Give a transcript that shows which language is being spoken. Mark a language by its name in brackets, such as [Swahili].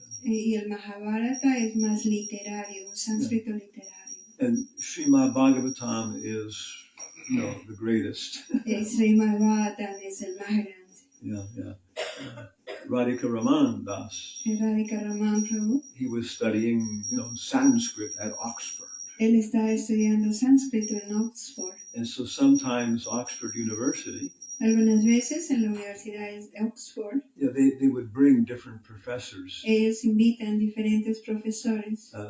[Spanish] Y el Mahabharata es más literario, un sánscrito literario. [English] And Srimad Bhagavatam is, the greatest. [Spanish] Srimad Bhagavatam es el más grande. [English] Yeah. Radhika Raman Das. Radhika Raman Prabhu. He was studying, Sanskrit at Oxford. [Spanish] Él estaba estudiando sánscrito en Oxford. [English] And so sometimes Oxford University, [Spanish] Algunas veces en la Universidad de Oxford, [English] they would bring different professors [Spanish] ellos invitan diferentes profesores